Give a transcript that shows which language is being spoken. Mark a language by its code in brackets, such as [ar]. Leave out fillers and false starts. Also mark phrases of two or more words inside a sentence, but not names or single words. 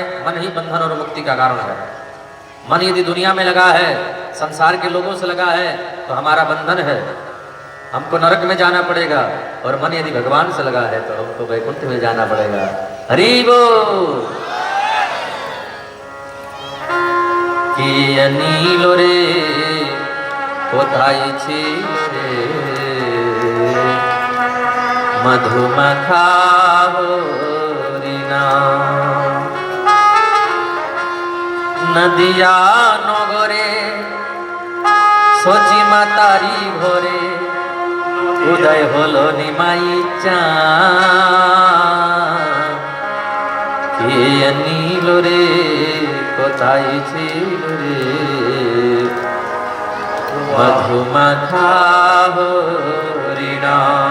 [hi] मन ही बंधन और मुक्ति का कारण है। मन यदि दुनिया में लगा है, संसार के लोगों से लगा है, तो हमारा बंधन है, हमको नरक में जाना पड़ेगा। और मन यदि भगवान से लगा है तो हमको वैकुंठ में जाना पड़ेगा। हरि बोल। [bn] কি নীলো রে কোথায় রে মধুমাখা হরিণা, নদীয়া নগরে শচী মাতারি ঘরে উদয় হল নিমাই চাঁদ। কে নীল রে কোথায় ছিল রে মধুমাখা হরিণা।